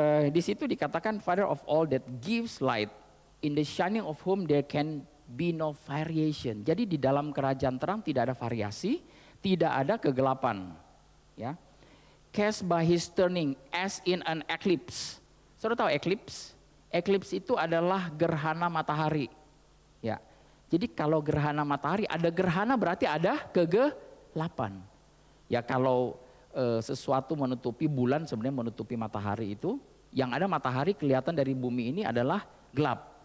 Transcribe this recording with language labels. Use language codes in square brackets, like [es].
[id] Di situ dikatakan [en] Father of all that gives light, in the shining of whom there can be no variation. [id] Jadi di dalam kerajaan terang tidak ada variasi, tidak ada kegelapan. Ya. [en] Cast by his turning as in an eclipse. [id] Saudara tahu eclipse? Eclipse itu adalah gerhana matahari. Ya. Jadi kalau gerhana matahari, ada gerhana berarti ada kegelapan. Ya kalau sesuatu menutupi bulan sebenarnya menutupi matahari itu, yang ada matahari kelihatan dari bumi ini adalah gelap.